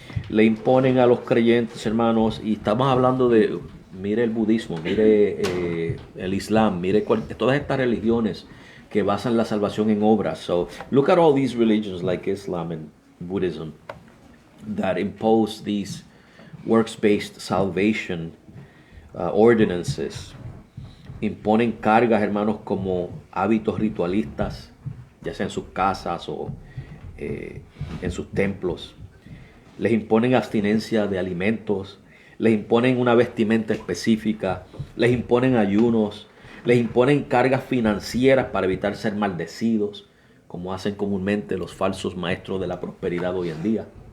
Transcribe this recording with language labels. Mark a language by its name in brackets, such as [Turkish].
[Spanish] Le imponen a los creyentes, hermanos, y estamos hablando de, mire el budismo, mire el islam, mire todas estas religiones que basan la salvación en obras. [English] So look at all these religions like Islam and Buddhism that impose these works-based salvation ordinances. [Spanish] Imponen cargas, hermanos, como hábitos ritualistas, ya sea en sus casas o en sus templos. Les imponen abstinencia de alimentos, les imponen una vestimenta específica, les imponen ayunos, les imponen cargas financieras para evitar ser maldecidos, como hacen comúnmente los falsos maestros de la prosperidad hoy en día.